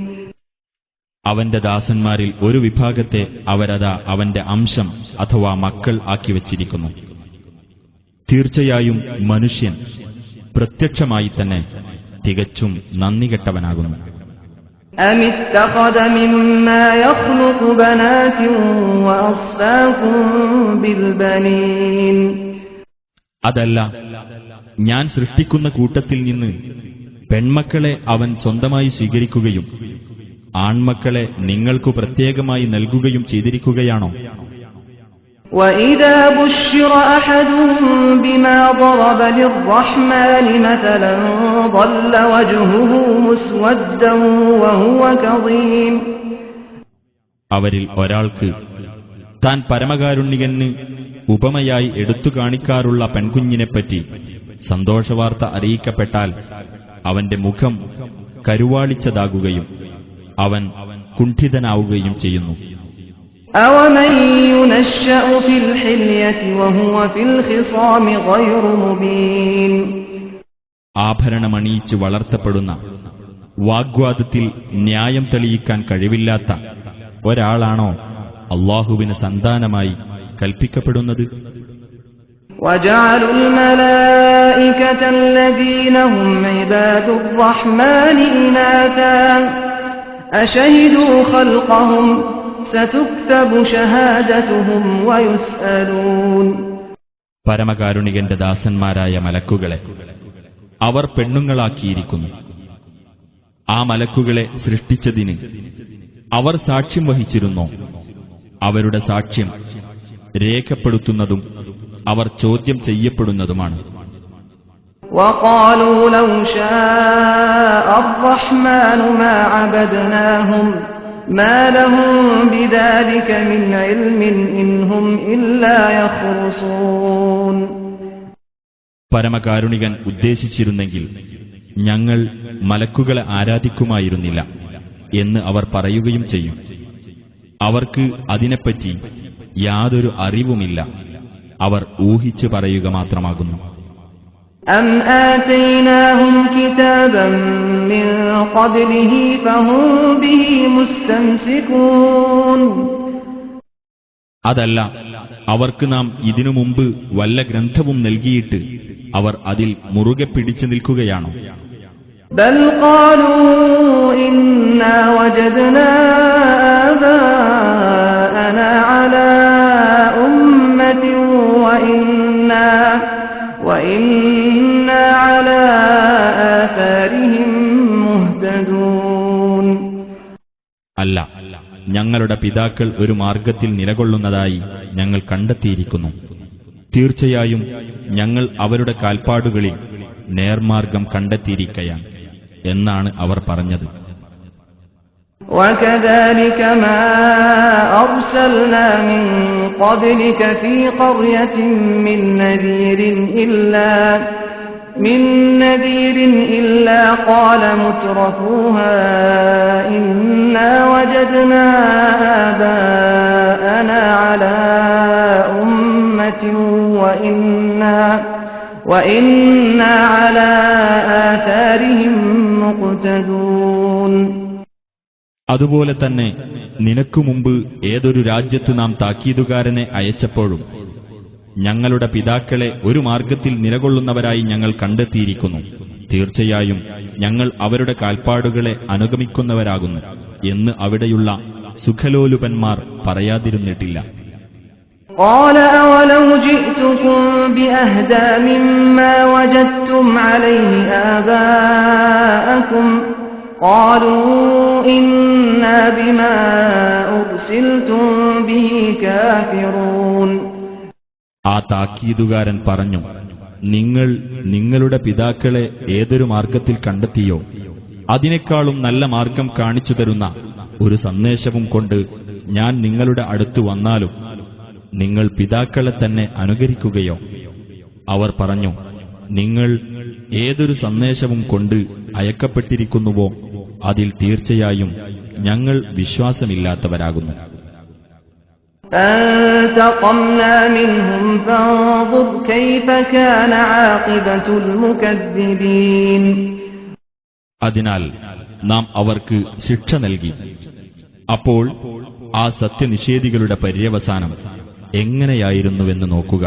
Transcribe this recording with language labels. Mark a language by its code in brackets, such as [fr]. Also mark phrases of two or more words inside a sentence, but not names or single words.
[ml] അവന്റെ ദാസന്മാരിൽ ഒരു വിഭാഗത്തെ അവരതാ അവന്റെ അംശം അഥവാ മക്കൾ ആക്കി വച്ചിരിക്കുന്നു. തീർച്ചയായും മനുഷ്യൻ പ്രത്യക്ഷമായി തന്നെ തികച്ചും നന്ദികെട്ടവനാകുന്നു. [ar] أَمِ اتَّخَذَ مِمَّا يَخْلُقُ بَنَاتٍ وَأَصْفَاكُم بِالْبَنِينَ. [ml] അതല്ല, ഞാൻ സൃഷ്ടിക്കുന്ന കൂട്ടത്തിൽ നിന്ന് പെൺമക്കളെ അവൻ സ്വന്തമായി സ്വീകരിക്കുകയും ആൺമക്കളെ നിങ്ങൾക്കു പ്രത്യേകമായി നൽകുകയും ചെയ്തിരിക്കുകയാണോ? [ar] وَإِذَا بُشِّرَ أَحَدُهُم بِمَا ضَرَبَ لِلرَّحْمَنِ مَثَلًا ظَلَّ وَجْهُهُ مُسْوَدًّا وَهُوَ كَظِيمٌ. [ml] അവരിൽ ഒരാൾക്ക് താൻ പരമകാരുണികന് ഉപമയായി എടുത്തു കാണിക്കാറുള്ള പെൺകുഞ്ഞിനെപ്പറ്റി സന്തോഷവാർത്ത അറിയിക്കപ്പെട്ടാൽ അവന്റെ മുഖം കരുവാളിച്ചതാകുകയും അവൻ കുണ്ഠിതനാവുകയും ചെയ്യുന്നു. [ar] أَوَمَن يُنَشَّأُ فِي الْحِلْيَةِ وَهُوَ فِي الْخِصَامِ غَيْرُ مُبِينٍ. [ml] ആഭരണമണിയിച്ച് വളർത്തപ്പെടുന്ന വാഗ്വാദത്തിൽ ന്യായം തെളിയിക്കാൻ കഴിവില്ലാത്ത ഒരാളാണോ അല്ലാഹുവിന് സന്താനമായി കൽപ്പിക്കപ്പെടുന്നത്? [ar] وَجَعَلُوا الْمَلَائِكَةَ الَّذِينَ هُمْ عِبَادُ الرَّحْمَنِ إِنَاثًا أَشَهِدُوا خَلْقَهُمْ سَتُكْتَبُ شَهَادَتُهُمْ وَيُسْأَلُونَ. [ml] പരമകാരുണികന്റെ ദാസന്മാരായ മലക്കുകളെ അവർ പെണ്ണുങ്ങളാക്കിയിരിക്കുന്നു. ആ മലക്കുകളെ സൃഷ്ടിച്ചതിന് അവർ സാക്ഷ്യം വഹിച്ചിരുന്നോ? അവരുടെ സാക്ഷ്യം രേഖപ്പെടുത്തുന്നതും അവർ ചോദ്യം ചെയ്യപ്പെടുന്നതുമാണ്. [ar] وَقَالُوا لَوْ شَاءَ الرَّحْمَنُ مَا عَبَدْنَاهُمْ مَا لَهُم بِذَلِكَ مِنْ عِلْمٍ إِنْ هُمْ إِلَّا يَخْرُصُونَ. [ml] പരമകാരുണികൻ ഉദ്ദേശിച്ചിരുന്നെങ്കിൽ ഞങ്ങൾ മലക്കുകളെ ആരാധിക്കുമായിരുന്നില്ല എന്ന് അവർ പറയുകയും ചെയ്യും. അവർക്ക് അതിനെപ്പറ്റി യാതൊരു അറിവുമില്ല, അവർ ഊഹിച്ചു പറയുക മാത്രമാകുന്നു. [ar] أَمْ آتَيْنَاهُمْ كِتَابًا مِّن قَبْلِهِ فَهُمْ بِهِ مُسْتَمْسِكُونَ. [ml] അതല്ല, അവർക്ക് നാം ഇതിനു മുമ്പ് വല്ല ഗ്രന്ഥവും നൽകിയിട്ട് അവർ അതിൽ മുറുകെ പിടിച്ചു നിൽക്കുകയാണോ? [ar] بَلْ قَالُوا إِنَّا وَجَدْنَا آبَاءَنَا عَلَى أُمَّةٍ وَإِنَّا عَلَى آثَارِهِم مُهْتَدُونَ. [ml] അല്ല, ഞങ്ങളുടെ പിതാക്കൾ ഒരു മാർഗത്തിൽ നിലകൊള്ളുന്നതായി ഞങ്ങൾ കണ്ടെത്തിയിരിക്കുന്നു. തീർച്ചയായും ഞങ്ങൾ അവരുടെ കാൽപ്പാടുകളിൽ നേർമാർഗം കണ്ടെത്തിയിരിക്കയാണ് എന്നാണ് അവർ പറഞ്ഞത്. [ar] وَكَذَلِكَ مَا أَرْسَلْنَا مِن قَبْلِكَ فِي قَرْيَةٍ مِّن نَّذِيرٍ إِلَّا قَالَ مُتْرَفُوهَا إِنَّا وَجَدْنَا آبَاءَنَا عَلَى أُمَّةٍ وَإِنَّا عَلَى آثَارِهِم مُقْتَدُونَ. [ml] അതുപോലെ തന്നെ നിനക്കു മുമ്പ് ഏതൊരു രാജ്യത്ത് നാം താക്കീതുകാരനെ അയച്ചപ്പോഴും ഞങ്ങളുടെ പിതാക്കളെ ഒരു മാർഗത്തിൽ നിലകൊള്ളുന്നവരായി ഞങ്ങൾ കണ്ടെത്തിയിരിക്കുന്നു. തീർച്ചയായും ഞങ്ങൾ അവരുടെ കാൽപ്പാടുകളെ അനുഗമിക്കുന്നവരാകുന്നു എന്ന് അവിടെയുള്ള സുഖലോലുപന്മാർ പറയാതിരുന്നിട്ടില്ല. [ar] قَالَ أَوَلَوْ جِئْتُكُم بِأَهْدَىٰ مِمَّا وَجَدتُّمْ عَلَيْهِ آبَاءَكُمْ قَالُوا إِنَّا بِمَا أُرْسِلْتُم بِهِ كَافِرُونَ. [ml] ആ താക്കീതുകാരൻ പറഞ്ഞു, നിങ്ങൾ നിങ്ങളുടെ പിതാക്കളെ ഏതൊരു മാർഗത്തിൽ കണ്ടെത്തിയോ അതിനേക്കാളും നല്ല മാർഗം കാണിച്ചു തരുന്ന ഒരു സന്ദേശവും കൊണ്ട് ഞാൻ നിങ്ങളുടെ അടുത്ത് വന്നാലും നിങ്ങൾ പിതാക്കളെ തന്നെ അനുകരിക്കുകയോ? അവർ പറഞ്ഞു, നിങ്ങൾ ഏതൊരു സന്ദേശവും കൊണ്ട് അയക്കപ്പെട്ടിരിക്കുന്നുവോ അതിൽ തീർച്ചയായും ഞങ്ങൾ വിശ്വാസമില്ലാത്തവരാകുന്നു. [ar] فانتقمنا منهم فانظر كيف كان عاقبة المكذبين. [ml] അതിനാൽ നാം അവർക്ക് ശിക്ഷ നൽകി. അപ്പോൾ ആ സത്യനിഷേധികളുടെ പര്യവസാനം എങ്ങനെയായിരുന്നുവെന്ന് നോക്കുക.